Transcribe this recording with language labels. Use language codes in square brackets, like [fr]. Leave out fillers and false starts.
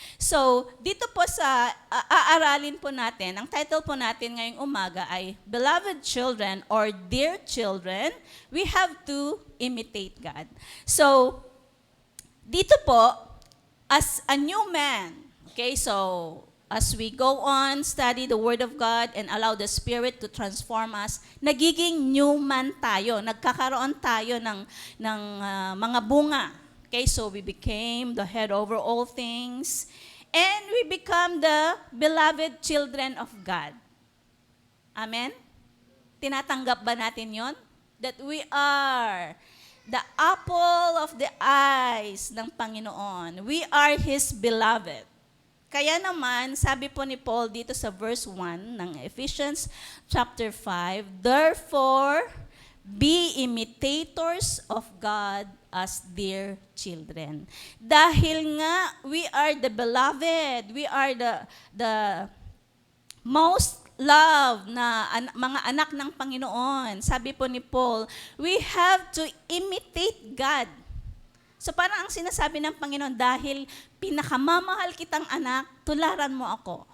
[tl] So, dito po sa aaralin po natin, ang title po natin ngayong umaga ay [en] Beloved Children or Dear Children, we have to imitate God. So, dito po, as a new man, okay, so as we go on, study the Word of God and allow the Spirit to transform us, [tl] nagiging new man tayo. Nagkakaroon tayo ng mga bunga. [en] Okay, so we became the head over all things and we become the beloved children of God. Amen? [tl] Tinatanggap ba natin yon? [en] That we are the apple of the eyes [tl] ng Panginoon. [en] We are His beloved. [tl] Kaya naman, sabi po ni Paul dito sa verse 1 ng Ephesians chapter 5, [en] therefore, be imitators of God as dear children. [tl] Dahil nga, [en] we are the beloved, we are the most loved [tl] na mga anak ng Panginoon. Sabi po ni Paul, [en] we have to imitate God. [tl] So parang ang sinasabi ng Panginoon, dahil pinakamamahal kitang anak, tularan mo ako.